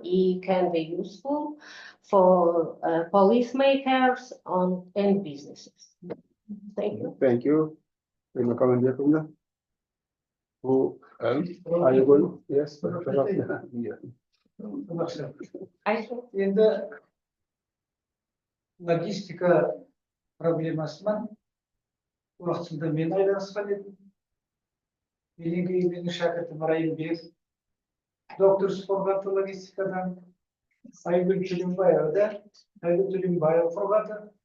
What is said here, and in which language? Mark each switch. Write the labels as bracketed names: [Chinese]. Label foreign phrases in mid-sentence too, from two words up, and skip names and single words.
[English] It can be useful for policymakers and businesses. Thank you. Thank you. Tuna Kalendiakovna. Who else? Are you going? Yes. Yeah. I think [Kazakh] Енді логистика проблемасымен уақытында мен айналысқан едім. Менен кейін менің шәкіртім Райымбек, доктор қорғады логистикадан. Айгүл Түлембаева қорғады.